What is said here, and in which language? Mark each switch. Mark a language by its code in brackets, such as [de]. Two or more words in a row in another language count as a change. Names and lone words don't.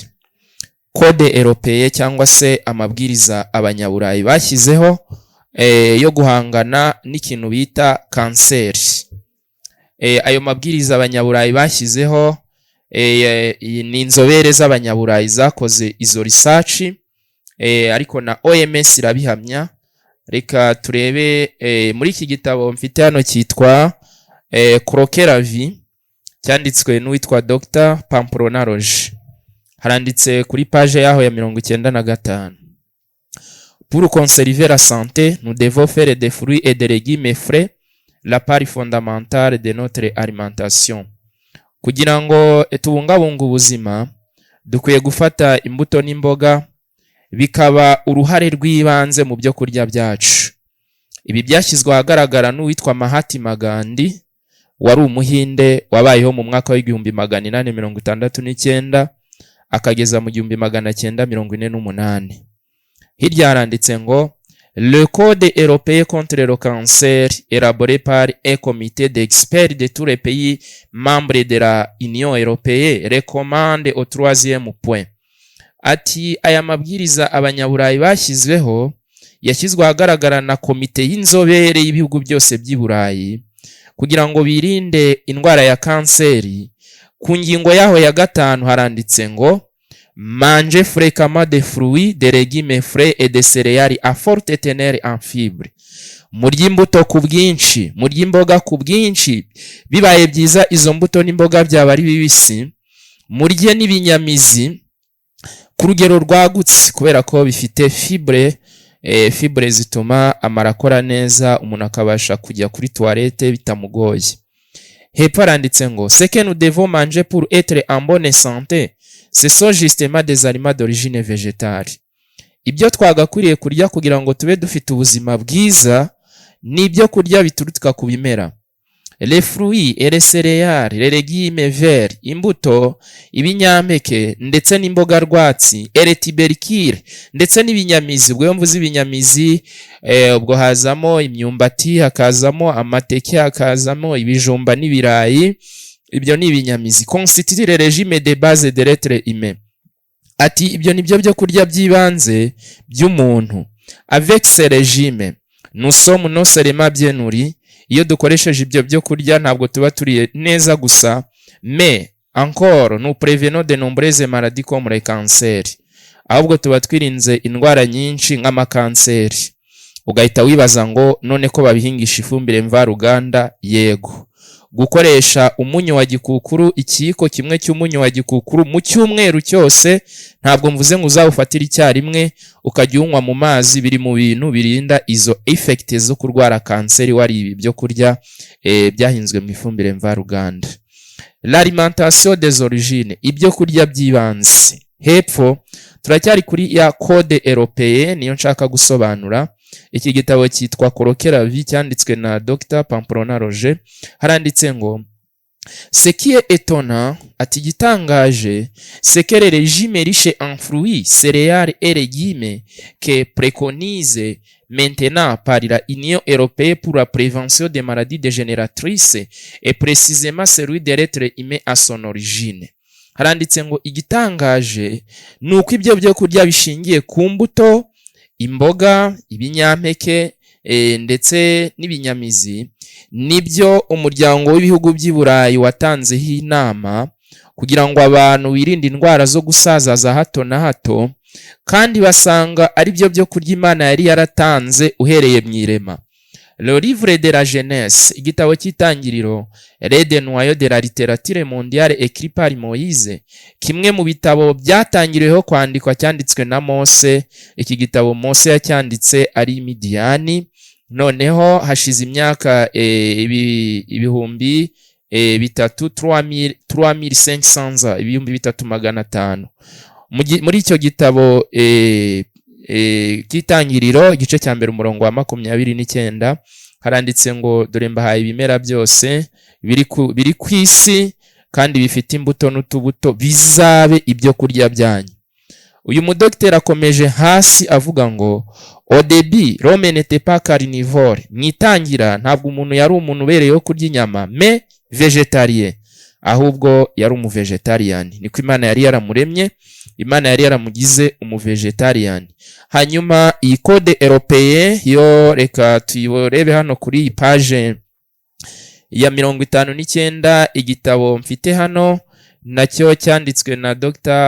[fr] Code européenne [rw] cyangwa se amabwiriza abanyaburayi bashyizeho yo guhangana n'ikintu bita kanseri. Ayo mabwiriza abanyaburayi bashyizeho, ni inzobere z'abanyaburayi zakoze izo research, ariko na OMS irabihamya. Reka turebe muri iki gitabo mfite hano cyitwa Croquer la vie, cyanditswe n'uwitwa Dr Pamplona Roger. Haranditse kuri page yaho ya 95: [fr] Pour conserver la santé, nous devons faire des fruits et des légumes frais, la part fondamentale de notre alimentation. [rw] Kugira ngo tubungabunga ubuzima, dukwiye gufata imbuto n'imboga bikaba uruhare rw'ibanze mu byo kurya byacu. Ibi byashyizwe ahagaragara n'uwitwa Mahatma Gandhi, wari umuhinde wabayeho mu mwaka wa 1869 akageza mu 1948. Hirya haranditse ngo [fr] Le Code européen contre le cancer, élaboré par un comité d'experts de tous les pays membres de la Union européenne, recommande au 3e point. [rw] Ati aya mabwiriza abanyaburayi bashyizweho yashyizwe ahagaragara na komite y'inzobere y'ibihugu byose by'i Burayi kugira ngo birinde indwara ya kanseri. Ku ngingo yaho ya 5 haranditse ngo [fr] Manger fréquemment des fruits, des légumes frais et des céréales à forte teneur en fibres. [rw] Murya imbuto ku bwinshi, murya imboga ku bwinshi, bibaye byiza izo mbuto n'imboga byaba ari bibisi. Murye n'ibinyamizi ku rugero rwagutse kubera ko bifite fibre zituma amara akora neza, umuntu akabasha kujya kuri toilette bitamugoye. Hepfo haranditse ngo [fr] Ce que nous devons manger pour être en bonne santé, ce sont justement des aliments d'origine végétale. [rw] Ibyo twagakwiriye kurya kugira ngo tube dufite ubuzima bwiza ni ibyo kurya bituruka ku bimera. [fr] Les fruits et les céréales, les légumes verts, [rw] imbuto, ibinyampeke ndetse n'imboga rwatsi, [fr] et les tubercules [rw] ndetse n'ibinyamizi. Ubwo mvuze ibinyamizi, ubwo hazamo imyumbati, hakazamo amateke, hakazamo ibijumba n'ibirayi. Ibyo ni ibinyamizi. [fr] Constitue le régime de base de l'être humain. [rw] Ati ibyo nibyo byo kurya by'ibanze by'umuntu. [fr] Avec ce régime, nous sommes non seulement bien nourris. [rw] Iyo dukoresheje ibyo byo kurya ntabwo tuba turiye neza gusa, [fr] mais encore nous prévenons de nombreuses maladies comme le cancer. [rw] Ahubwo tuba twirinze indwara nyinshi nk'amakanseri. Ugahita wibaza ngo none ko babihingisha ifumbire mvaruganda? Yego. Gukoresha umunyu wa gikukuru, ikiyiko kimwe cy'umunyu wa gikukuru mu cyumweru cyose, ntabwo mvuze ngo uzawufatira icyarimwe ukajya unywa mu mazi, biri mu bintu birinda izo effects zo kurwara kanseri wari ibi byo kurya byahinzwe mu ifumbire mvaruganda. [fr] L'alimentation des origines, [rw] ibyo kurya by'ibanze. Hepfo turacyari kuri ya [fr] code européenne [rw] niyo nshaka gusobanura. Iki gitabo cyitwa Croquer la vie cyanditswe na Dr Pamplona Roger. Haranditse ngo [fr] Ce qui est étonnant, [rw] ati igitangaje, [fr] c'est que les régimes riches en fruits, céréales et légumes que préconise maintenant par la Union européenne pour la prévention des maladies dégénératrices est précisément celui de l'être humain à son origine. [rw] Haranditse ngo igitangaje nuko ibyo byo kurya bishingiye ku mbuto, imboga, ibinyampeke ndetse n'ibinyamizi nibyo umuryango w'ibihugu by'i Burayi watanzeho inama kugira ngo abantu birinde indwara zo gusaza za hato na hato, kandi basanga ari byo kurya Imana yari yaratanze uhereye mu irema. [fr] Le livre de la Genèse, [rw] igitabo cy'itangiriro, Le noyau de la littérature mondiale écrit par Moïse, kimwe mu bitabo byatangiriweho kwandikwa cyanditswe na Mose. Iki gitabo Mose yacyanditse ari Midiyani, noneho hashize imyaka ibihumbi bitatu 3500 ibihumbi 3500. Muri icyo gitabo cy'itangiriro igice cya mbere umurongo wa 29 haranditse ngo dore mbahaye ibimera byose biri ku isi kandi bifite imbuto n'utubuto bizabe ibyo kurya byanyu. Uyu mudokiteri akomeje hasi avuga ngo [fr] au début l'homme n'était pas carnivore, [rw] mwitangira ntabwo umuntu yari umuntu ubereyeho kurya inyama, [fr] mais végétarien, [rw] ahubwo yari umuvegetarian. Niko Imana yari yaramuremye, Imana yari yaramugize umuvegetarian. Hanyuma iyi [fr] code européen [rw] yo reka tuyiborebe hano kuri iyi page ya 59, igitabo mfite hano nacyo cyanditswe na Dr.